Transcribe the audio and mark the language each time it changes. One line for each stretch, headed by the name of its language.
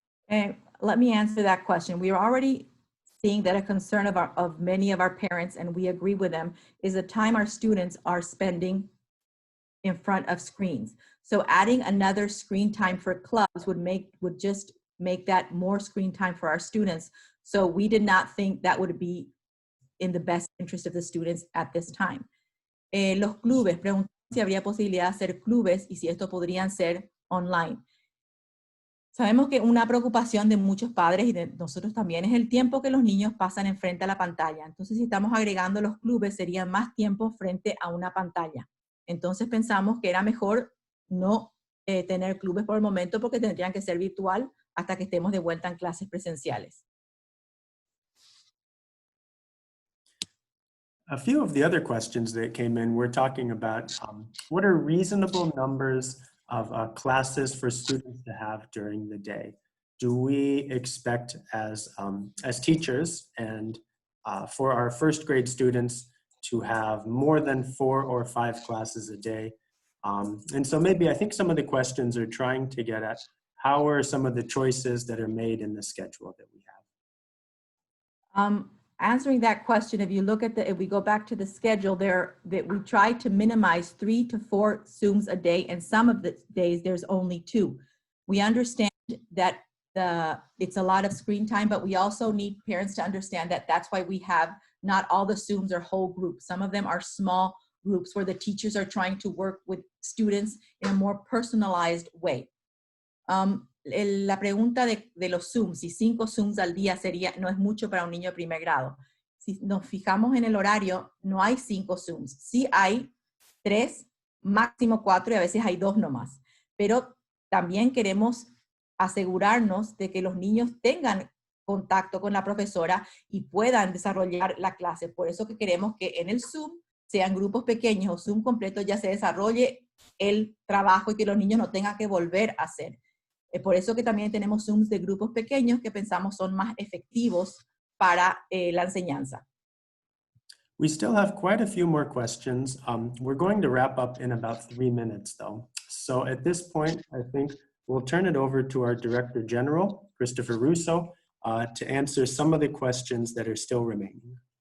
English: Let me answer that question. We are already seeing that a concern of many of our parents, and we agree with them, is the time our students are spending in front of screens. So adding another screen time for clubs would just make that more screen time for our students. So we did not think that would be in the best interest of the students at this time.
Spanish: Los clubes, preguntan si habría posibilidad de hacer clubes y si esto podrían ser online. Sabemos que una preocupación de muchos padres y de nosotros también es el tiempo que los niños pasan enfrente a la pantalla. Entonces, si estamos agregando los clubes, sería más tiempo frente a una pantalla. Entonces, pensamos que era mejor no tener clubes por el momento porque tendrían que ser virtual hasta que estemos de vuelta en clases presenciales.
English: A few of the other questions that came in, we're talking about what are reasonable numbers of classes for students to have during the day? Do we expect as teachers and for our first grade students to have more than 4 or 5 classes a day? And so maybe I think some of the questions are trying to get at how are some of the choices that are made in the schedule that we have? Answering that question, if you look at if we go back to the schedule there, that we try to minimize 3 to 4 Zooms a day, and some of the days there's only 2. We understand that it's a lot of screen time, but we also need parents to understand that that's why we have not all the Zooms are whole groups. Some of them are small groups where the teachers are trying to work with students in a more personalized way.
Spanish: La pregunta de los Zooms, si 5 Zooms al día no es mucho para un niño de primer grado. Si nos fijamos en el horario, no hay 5 Zooms. Sí hay 3, máximo 4 y a veces hay 2 nomás. Pero también queremos asegurarnos de que los niños tengan contacto con la profesora y puedan desarrollar la clase. Por eso que queremos que en el Zoom sean grupos pequeños o Zoom completo ya se desarrolle el trabajo y que los niños no tengan que volver a hacer. Por eso que también tenemos Zooms de grupos pequeños que pensamos son más efectivos para la enseñanza.
English: We still have quite a few more questions. We're going to wrap up in about 3 minutes though. So at this point, I think we'll turn it over to our Director General, Christopher Russo, to answer some of the questions that are still remaining.